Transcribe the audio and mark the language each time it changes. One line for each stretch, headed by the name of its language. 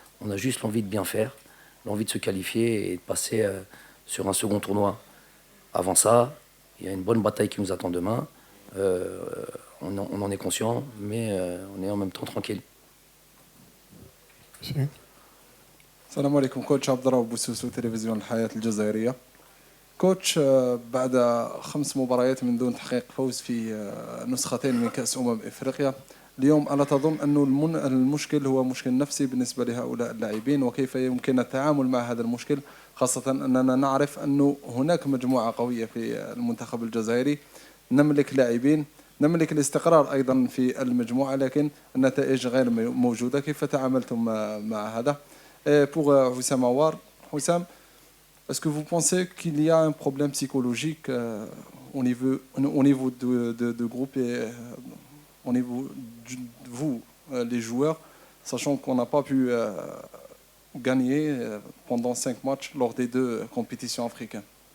French: On a juste l'envie de bien faire, l'envie de se qualifier et de passer sur un second tournoi. Avant ça, il y a une bonne bataille qui nous attend demain. On en est conscient, mais on est en même temps tranquille.
Arabic: السلام عليكم. كوتش عبد الرؤوف بوسوسو، تلفزيون الحياة الجزائرية. كوتش، بعد 5 مباريات من دون تحقيق فوز في نسختين من كأس إفريقيا، اليوم ألا تظن أن المشكل هو مشكل نفسي بالنسبة لهؤلاء اللاعبين، وكيف يمكن التعامل مع هذا المشكل، خاصة أننا نعرف أن هناك مجموعة قوية في المنتخب الجزائري، نملك لاعبين، نملك الاستقرار أيضا في المجموعة، لكن النتائج غير موجودة. كيف تعاملتم مع هذا؟
French: Pour Hussam Aouar, Hussam, est-ce que vous pensez qu'il y a un problème psychologique au niveau de groupe et au niveau de vous, les joueurs, sachant qu'on n'a pas pu gagner pendant 5 matchs lors des 2 compétitions africaines?